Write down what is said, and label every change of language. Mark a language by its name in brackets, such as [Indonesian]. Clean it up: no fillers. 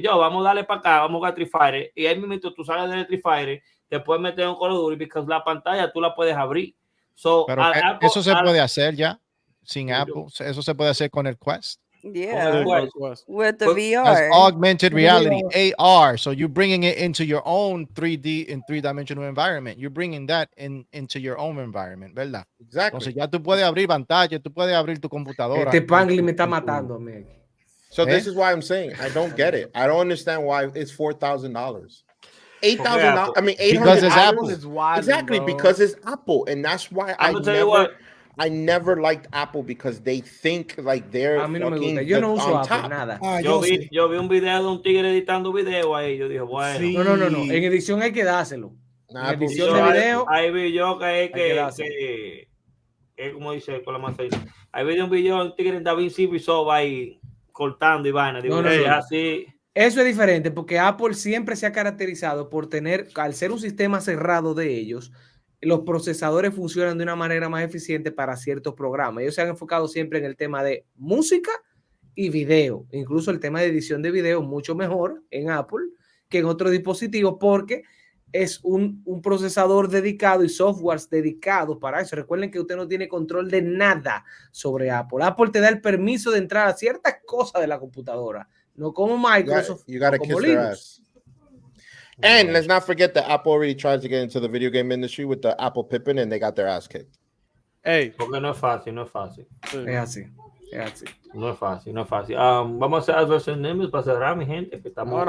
[Spanish] Yo, vamos a darle para acá, vamos a Street Fighter, y ahí mismo tú sales de Street Fighter, te puedes meter un Call of Duty, porque la pantalla tú la puedes abrir. [English] So, [Spanish] pero [English] Apple, [Spanish] eso se puede hacer ya sin Apple. Eso se puede hacer con el Quest. [English] Yeah, with the VR. That's augmented reality, AR. So you're bringing it into your own 3D and three-dimensional environment. You're bringing that into your own environment, [Spanish] ¿verdad? [English] Exactly. [Spanish] Entonces ya tú puedes abrir pantalla, tú puedes abrir tu computadora. Este Pangli me está matando, man. [English] So this is why I'm saying I don't get it. I don't understand why it's $4,000. $8,000. I mean, $800. Because it's Apple. Exactly, because it's Apple, and that's why I never liked Apple because they think like they're fucking on top. [Spanish] Nada. Yo vi un video de un tigre editando video ahí. Yo dije, bueno. Sí. No. En edición hay que dárselo. En edición de video. Ahí vi yo que como dice con la manzana. Ahí vi un video de un tigre en DaVinci Resolve ahí cortando y vaina. Digo, así. Eso es diferente porque Apple siempre se ha caracterizado por tener, al ser un sistema cerrado de ellos, los procesadores funcionan de una manera más eficiente para ciertos programas. Ellos se han enfocado siempre en el tema de música y video. Incluso el tema de edición de video mucho mejor en Apple que en otros dispositivos porque es un procesador dedicado y softwares dedicados para eso. Recuerden que usted no tiene control de nada sobre Apple. Apple te da el permiso de entrar a ciertas cosas de la computadora, no como Microsoft. [English] You gotta kiss their ass. And let's not forget that Apple already tried to get into the video game industry with the Apple Pippin and they got their ass kicked. Hey. [Spanish] Porque no es fácil. Es así. No es fácil. Vamos a hacer adversos enemigos para cerrar, mi gente, que estamos